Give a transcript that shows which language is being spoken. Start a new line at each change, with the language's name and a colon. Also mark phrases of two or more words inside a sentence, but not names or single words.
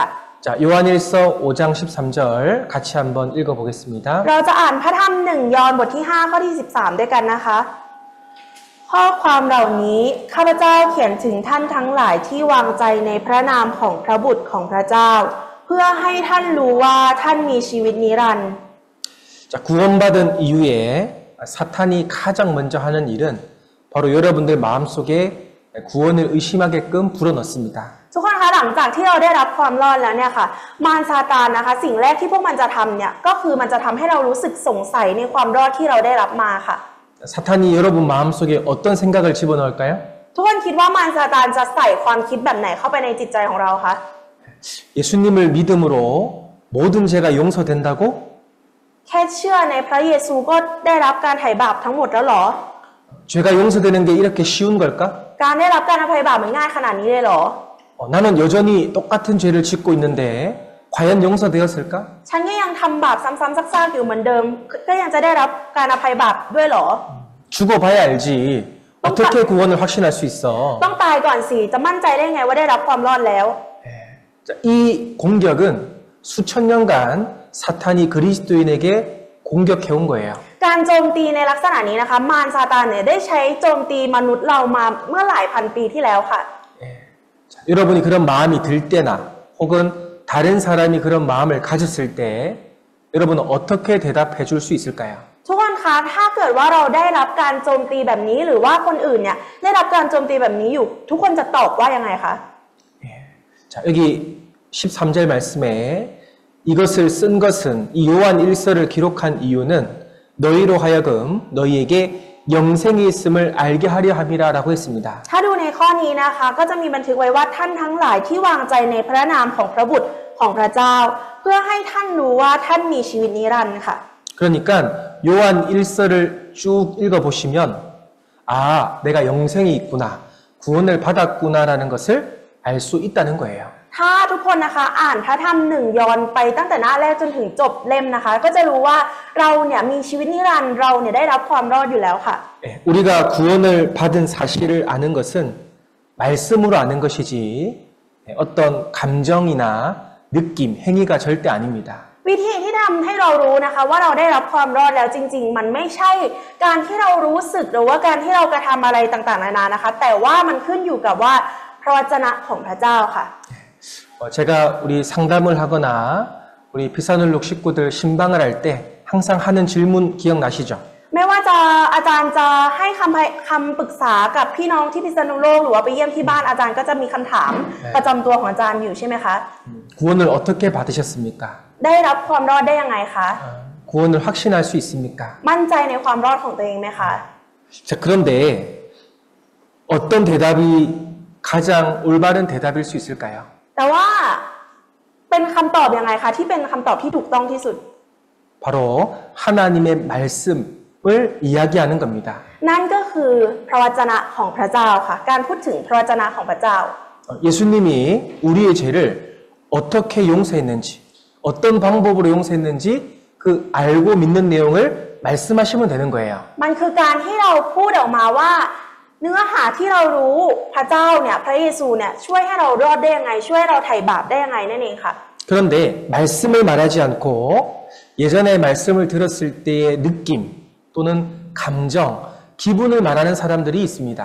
Korean: 자, 요한일서 5장 13절 같이 한번 읽어보겠습니다.
Thai: เราจะอ่านพระธรรม1 ยอห์นบทที่5ข้อที่13ด้วยกันนะคะข้อความเหล่านี้ข้าพเจ้าเขียนถึงท่านทั้งหลายที่วางใจในพระนามของพระบุตรของพระเจ้าเพื่อให้ท่านรู้ว่าท่านมีชีวิตนิรันดร์
Korean: 자, 구원받은 이후에 사탄이 가장 먼저 하는 일은 바로 여러분들 마음속에 구원을 의심하게끔 불어넣습니다.
Thai: ทุกคนคะหลังจากที่เราได้รับความรอดแล้วเนี่ยค่ะมารซาตานนะคะสิ่งแรกที่พวกมันจะทำเนี่ยก็คือมันจะทำให้เรารู้สึกสงสัยในความรอดที่เราได้รับมาค่ะ
Korean: 사탄이 여러분 마음속에 어떤 생각을 집어넣을까요?
Thai: ทุกคนคิดว่ามารซาตานจะใส่ความคิดแบบไหนเข้าไปในจิตใจของเราคะ
Korean: 예수님을 믿음으로 모든 죄가 용서된다고?
Thai: แค่เชื่อในพระเยซูก็ได้รับการไถ่บาปทั้งหมดแล้วเหรอ
Korean: 죄가 용서되는 게 이렇게 쉬운 걸까?
Thai: การได้รับการอภัยบาปมันง่ายขนาดนี้เลยเหรอ
Korean: 나는 여전히 똑같은 죄를 짓고 있는데 과연 용서되었을까?
Thai: ฉันก็ยังทำบาปซ้ำๆซากๆอยู่เหมือนเดิมก็ยังจะได้รับการอภัยบาปด้วยเหรอ
Korean: 죽어봐야 알지. 어떻게 구원을 확신할 수 있어?
Thai: ต้องตายก่อนสิจะมั่นใจได้ไงว่าได้รับความรอดแล้ว
Korean: 자, 이 공격은 수천 년간 사탄이 그리스도인에게 공격해온 거예요.
Thai: การโจมตีในลักษณะนี้นะคะมารซาตานเนี่ยได้ใช้โจมตีมนุษย์เรามาเมื่อหลายพันปีที่แล้วค่ะ
Korean: 자, 여러분이 그런 마음이 들 때나 혹은 다른 사람이 그런 마음을 가졌을 때 여러분은 어떻게 대답해 줄 수 있을까요?
Thai: ทุกคนคะถ้าเกิดว่าเราได้รับการโจมตีแบบนี้หรือว่าคนอื่นเนี่ยได้รับการโจมตีแบบนี้อยู่ทุกคนจะตอบว่ายังไงคะ
Korean: 자, 여기 13절 말씀에 이것을 쓴 것은 이 요한 1서를 기록한 이유는 너희로 하여금 너희에게 영생이 있음을 알게 하려 함이라라고 했습니다.
Thai: ถ้าดูในข้อนี้นะคะก็จะมีบันทึกไว้ว่าท่านทั้งหลายที่วางใจในพระนามของพระบุตรของพระเจ้าเพื่อให้ท่านรู้ว่าท่านมีชีวิตนิรันดร์ค่ะ
Korean: 그러니까 요한 1서를 쭉 읽어보시면 아, 내가 영생이 있구나, 구원을 받았구나라는 것을 알 수 있다는 거예요.
Thai: ถ้าทุกคนนะคะอ่านพระธรรมหนึ่งยอห์นไปตั้งแต่หน้าแรกจนถึงจบเล่มนะคะก็จะรู้ว่าเราเนี่ยมีชีวิตนิรันดร์เราเนี่ยได้รับความรอดอยู่แล้วค่ะ
Korean: 우리가 구원을 받은 사실을 아는 것은 말씀으로 아는 것이지 어떤 감정이나 느낌, 행위가 절대 아닙니다.
Thai: วิธีที่ทำให้เรารู้นะคะว่าเราได้รับความรอดแล้วจริงๆมันไม่ใช่การที่เรารู้สึกหรือว่าการที่เรากระทำอะไรต่างๆนานานะคะแต่ว่ามันขึ้นอยู่กับว่าพระวจนะของพระเจ้าค่ะ
Korean: 제가 우리 상담을 하거나 우리 피사눌룩 식구들 신방을 할 때 항상 하는 질문 기억나시죠?
Thai: ไม่ว่าจะอาจารย์จะให้คำปรึกษากับพี่น้องที่พิษณุโลกหรือว่าไปเยี่ยมที่บ้านอาจารย์ก็จะมีคำถามประจำตัวของอาจารย์อยู่ใช่ไหมคะ
Korean: 구원을 어떻게 받으셨습니까?
Thai: ได้รับความรอดได้ยังไงคะ
Korean: 구원을 확신할 수 있습니까?
Thai: มั่นใจในความรอดของตัวเองไหมคะ
Korean: 자, 그런데 어떤 대답이 가장 올바른 대답일 수 있을까요?
Thai: แต่ว่าเป็นคำตอบยังไงคะที่เป็นคำตอบที่ถูกต้องที่สุด
Korean: 바로 하나님의 말씀을 이야기하는 겁니다.
Thai: นั่นก็คือพระวจนะของพระเจ้าค่ะการพูดถึงพระวจนะของพระเจ้า
Korean: 예수님이 우리의 죄를 어떻게 용서했는지, 어떤 방법으로 용서했는지 그 알고 믿는 내용을 말씀하시면 되는 거예요.
Thai: มันคือการที่เราพูดออกมาว่าเนื้อหาที่เรารู้พระเจ้าเนี่ยพระเยซูเนี่ยช่วยให้เรารอดได้ยังไงช่วยให้เราไถ่บาปได้ยังไงนั่นเองค่ะ
Korean: 그런데 말씀을 말하지 않고 예전에 말씀을 들었을 때의 느낌 또는 감정, 기분을 말하는 사람들이 있습니다.